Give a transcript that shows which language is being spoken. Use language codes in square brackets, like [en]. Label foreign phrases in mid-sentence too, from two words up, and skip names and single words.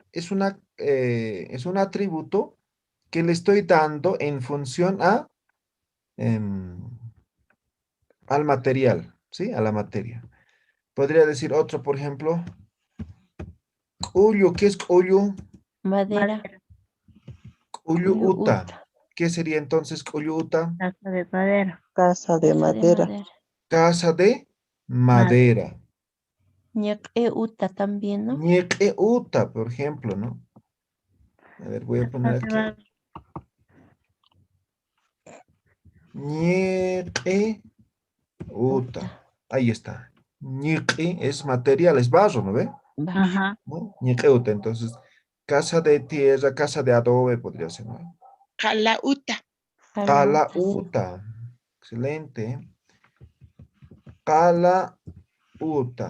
[es] Es un atributo que le estoy dando en función em, al material, ¿sí? A la materia. Podría decir otro, por ejemplo, Ullu, ¿qué es Ullu? Madera, Madera, Ullu uyu, uta. uta, ¿Qué sería entonces [ay] Ullu uta? [es] casa de madera, casa de casa de madera. madera. Casa de madera, madera. [ay] Ñac uta [es] también, ¿no? [ay] Ñeque uta, [es] por ejemplo, ¿no? A ver, voy a casa poner de aquí. [ay] Ñeque uta. [es] Uta. Ahí está. Ñeque es material, es barro, ¿no ve? Barro. ajá, [ay] ¿No? Ñeque uta. [es] Entonces, casa de tierra, casa de adobe podría ser, ¿no? Calauta. Cala Calauta, sí. uta. Excelente. [ay] Cala uta.